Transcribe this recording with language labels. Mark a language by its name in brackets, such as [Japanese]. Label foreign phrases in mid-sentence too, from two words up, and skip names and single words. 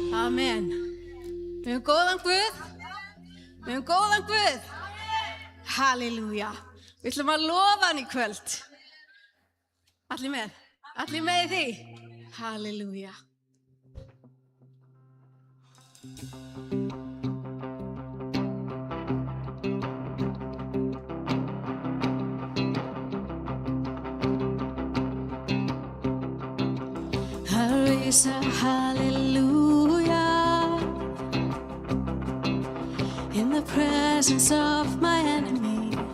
[Icelandic] Amen. Við höfum góðan Guð. Við höfum góðan Guð. Halleluja. Við ætlum að lofa hann í kvöld. Allir með? Allir með í því? Halleluja. [English] I raise a hallelujah in the presence of my enemies.